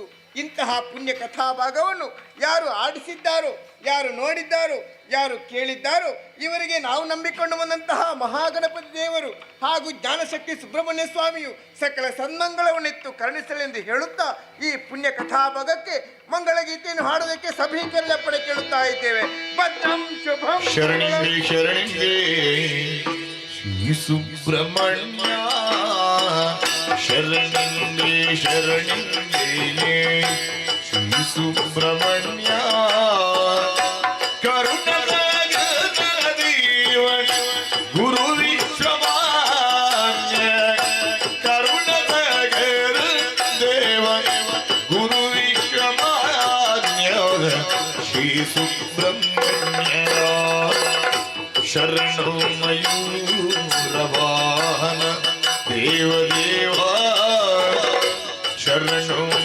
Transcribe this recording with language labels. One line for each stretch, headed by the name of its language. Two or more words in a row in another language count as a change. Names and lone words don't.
Kannada: ಇಂತಹ ಪುಣ್ಯ ಕಥಾಭಾಗವನ್ನು ಯಾರು ಆಡಿಸಿದ್ದಾರೋ, ಯಾರು ನೋಡಿದ್ದಾರೋ, ಯಾರು ಕೇಳಿದ್ದಾರೋ ಇವರಿಗೆ ನಾವು ನಂಬಿಕೊಂಡು ಬಂದಂತಹ ಮಹಾಗಣಪತಿ ದೇವರು ಹಾಗೂ ಜ್ಞಾನಶಕ್ತಿ ಸುಬ್ರಹ್ಮಣ್ಯ ಸ್ವಾಮಿಯು ಸಕಲ ಸನ್ಮಂಗಳವನ್ನೆತ್ತು ಕರುಣಿಸಲೆಂದು ಹೇಳುತ್ತಾ ಈ ಪುಣ್ಯ ಕಥಾಭಾಗಕ್ಕೆ ಮಂಗಳಗೀತೆಯನ್ನು ಹಾಡೋದಕ್ಕೆ ಸಭೀಕರಣ ಪಡೆ ಕೇಳುತ್ತಾ ಇದ್ದೇವೆ.
Sanskrit: ಭದ್ರಂ ಶುಭಂ
Kannada: ಶರಣಿಂಗೆ ಶರಣಿಂಗೆ ಶ್ರೀ ಸುಬ್ರಹ್ಮಣ್ಯ ಶರಣಿಂಗೆ ಶರಣಿಂಗೆ ಶ್ರೀ ಸುಬ್ರಹ್ಮಣ್ಯ ಕರುಣದ ದೇವ ಗುರು ವಿಶ್ವಮಾನ್ಯ ಕರುಣದ ದೇವ ಗುರು ವಿಶ್ವಮಾನ್ಯ ಶ್ರೀ ಸುಬ್ರಹ್ಮಣ್ಯ ಶರಣೋ ಮಯೂರವಾಹನ ದೇವದೇವ ಶರಣೋ